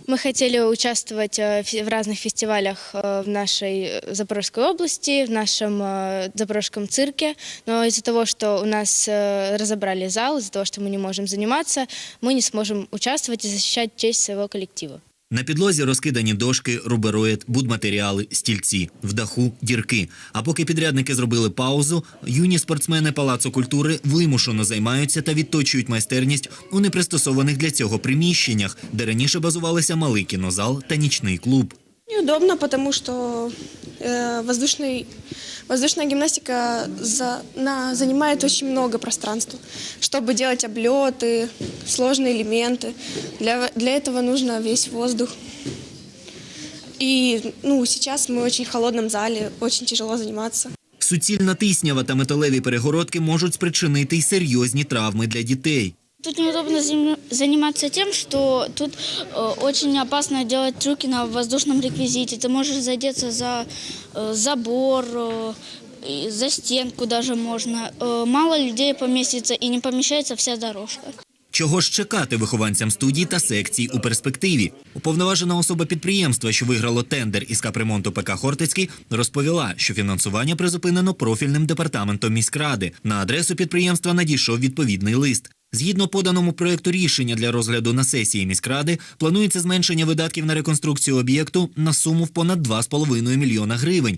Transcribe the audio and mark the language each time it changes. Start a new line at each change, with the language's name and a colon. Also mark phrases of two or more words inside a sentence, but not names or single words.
Russian: Мы хотели участвовать в разных фестивалях в нашей Запорожской области, в нашем Запорожском цирке, но из-за того, что у нас разобрали зал, из-за того, что мы не можем заниматься, мы не сможем участвовать и защищать честь своего коллектива.
Ukrainian: На підлозі розкидані дошки, рубероїд, будматеріали, стільці, в даху – дірки. А поки підрядники зробили паузу, юні спортсмени Палацу культури вимушено займаються та відточують майстерність у непристосованих для цього приміщеннях, де раніше базувалися малий кінозал та нічний клуб.
Russian: Неудобно, потому что воздушная гимнастика занимает очень много пространства, чтобы делать облеты, сложные элементы. Для этого нужно весь воздух. И сейчас мы в очень холодном зале, очень тяжело заниматься.
Ukrainian: Суцільна тиснява та металеві перегородки можуть спричинити й серйозні травми для дітей.
Russian: Тут неудобно заниматься тем, что тут очень опасно делать трюки на воздушном реквизите. Ты можешь задеться за забор, за стенку даже можно. Мало людей поместится и не помещается вся дорожка.
Ukrainian: Чого ж чекати вихованцям студій та секцій у перспективі? Уповноважена особа підприємства, що виграло тендер із капремонту ПК «Хортицький», розповіла, що фінансування призупинено профільним департаментом міськради. На адресу підприємства надійшов відповідний лист. Згідно поданому проєкту рішення для розгляду на сесії міськради, планується зменшення видатків на реконструкцію об'єкту на суму в понад 2,5 мільйона гривень.